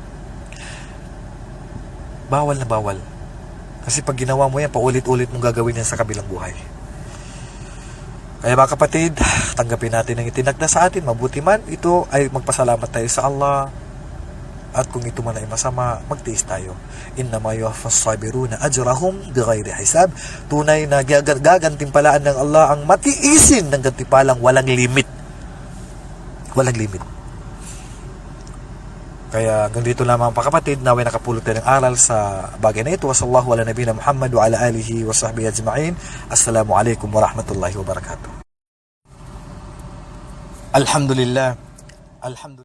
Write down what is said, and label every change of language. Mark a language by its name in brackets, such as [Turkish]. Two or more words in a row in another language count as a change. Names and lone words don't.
[Filipino] Bawal na bawal. Kasi pag ginawa mo yan, paulit-ulit mong gagawin yan sa kabilang buhay. Kaya mga kapatid, tanggapin natin ang itinakda sa atin. Mabuti man, ito ay magpasalamat tayo sa Allah. At kung ito man ay masama, magtiis tayo. [Arabic] إنما يوفى الصابرون أجرهم بغير حساب. [Filipino] Tunay na gagantimpalaan ng Allah ang matiisin ng gantimpalang walang limit. Walang limit. Kaya hanggang dito lamang pa kapatid, naway nakapulot tayo ng aral sa bagay na ito. [Arabic] وصلى الله على نبينا محمد وعلى آله وصحبه أجمعين. السلام عليكم ورحمة الله وبركاته. [Filipino] Alhamdulillah.